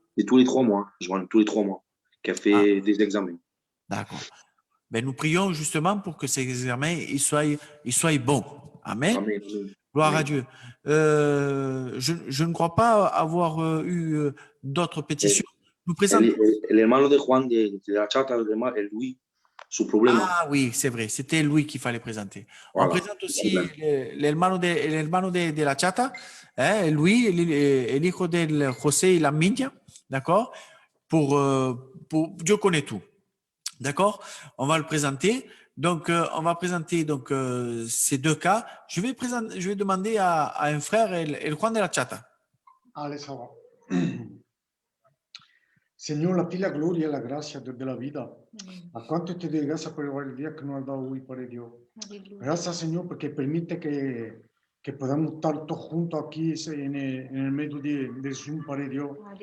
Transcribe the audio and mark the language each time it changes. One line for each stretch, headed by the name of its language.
French: Et tous les 3 mois, je vois tous les 3 mois, qui a fait des examens. D'accord. Ben, nous prions justement pour que ces examens ils soient bons. Amen. Amen. Gloire Amen. à Dieu. Je ne crois pas avoir eu d'autres pétitions. Nous présentons...
Spanish: El hermano de Juan de la Chata, el Luis, su problema.
French: Ah oui, c'est vrai. C'était Louis qu'il fallait présenter. Voilà. On présente aussi l'hermano de la Chata, Louis,
Spanish: el hijo del José y la Minya,
French: d'accord? Pour Dieu connaît tout. D'accord? On va le présenter. Donc, on va présenter ces 2 cas. Je vais demander à un frère, el Juan de la Chata.
Spanish: Alex ahora. Señor, a ti la gloria y la gracia desde la vida. ¿A cuánto te doy gracias por el día que nos has dado hoy, Padre Dios? Gracias, Señor, porque permite que podamos estar todos juntos aquí en el medio de Zoom, Padre Dios.